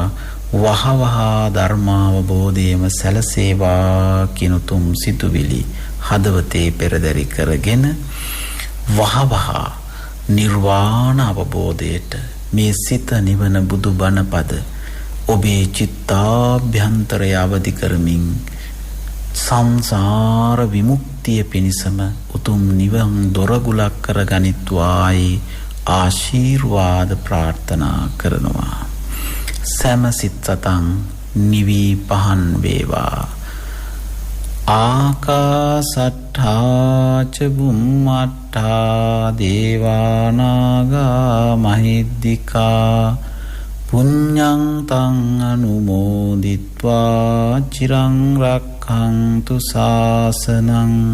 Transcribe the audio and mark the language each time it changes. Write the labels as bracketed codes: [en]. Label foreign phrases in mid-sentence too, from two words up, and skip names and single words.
[si] වහවහා ධර්මාවබෝධයම සැලසේවා කිනුතුම් සිතුවිලි හදවතේ පෙරදරි කරගෙන වහවහා නිර්වාණ අවබෝධයට මේ සිත නිවන බුදු බණ පද ඔබේ චිත්තාභ්‍යන්තරය අවදි කරමින් සංසාර විමුක්තිය පිණිසම උතුම් නිවන් දොරගුලක් කරගනිත්වායි ආශිර්වාද ප්‍රාර්ථනා කරනවා. සෑම සිත් සතන් නිවී පහන් වේවා. [pi] ආකාසට්ඨා ච බුම්මට්ඨා දේවා නාග මහිද්దికා පුඤ්ඤං තං අනුමෝදිත්වා චිරං රක්ඛන්තු ශාසනං.